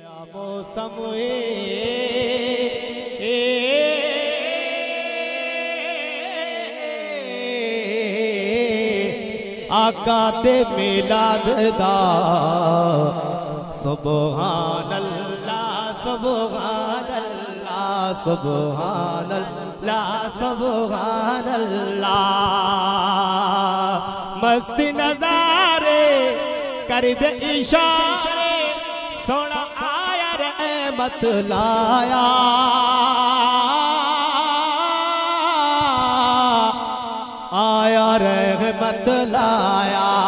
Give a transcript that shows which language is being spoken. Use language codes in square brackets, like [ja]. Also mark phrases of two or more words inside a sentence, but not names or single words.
[pa] موسم آقا دے میلاد دا [ar] سبحان الله سبحان الله سبحان الله سبحان الله. [pa] مستی نظارے کر دے اشارے سوہنا آیا رحمت لایا. آیا رحمت لایا.